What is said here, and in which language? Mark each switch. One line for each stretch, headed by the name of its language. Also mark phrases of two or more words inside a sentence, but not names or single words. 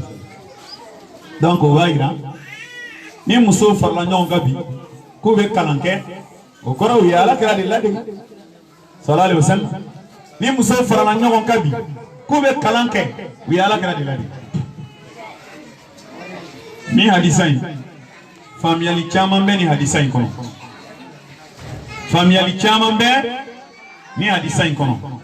Bambara: Donc o b'a yira ni muso farala ɲɔgɔn kan bi k'u bɛ kalan kɛ o kɔrɔ u ye Alakira de ladege
Arabic: صلى الله عليه وسلم.
Bambara: Ni muso farala ɲɔgɔn kan bi k'u bɛ kalan kɛ u ye Alakira de ladege. Ni hadisa in faamuyali caman bɛ ni hadisa in kɔnɔ. Faamuyali caman bɛ ni hadisa in kɔnɔ.